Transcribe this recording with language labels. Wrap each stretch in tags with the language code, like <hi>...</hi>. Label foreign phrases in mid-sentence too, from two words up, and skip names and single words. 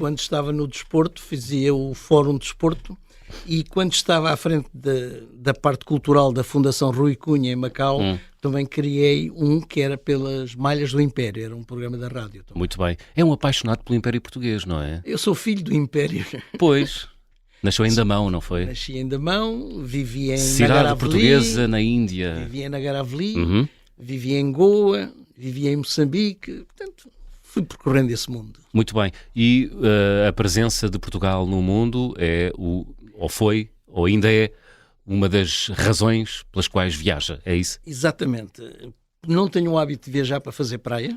<pt>Quando estava no desporto, fazia o Fórum de Desporto e quando estava à frente da parte cultural da Fundação Rui Cunha em Macau, também criei um que era pelas Malhas do Império, era um programa da rádio. Também. Muito bem. É um apaixonado pelo Império Português, não é? Eu sou filho do Império. Pois. Nasceu em Damão, não foi? Nasci em Damão, vivi em Cidade Nagaraveli, portuguesa na Índia. vivi em Nagaraveli, vivi em Goa, vivi em Moçambique, portanto, fui percorrendo esse mundo. Muito bem. E a presença de Portugal no mundo é, ou foi, ou ainda é, uma das razões pelas quais viaja, é isso? Exatamente. Não tenho o hábito de viajar para fazer praia.</pt>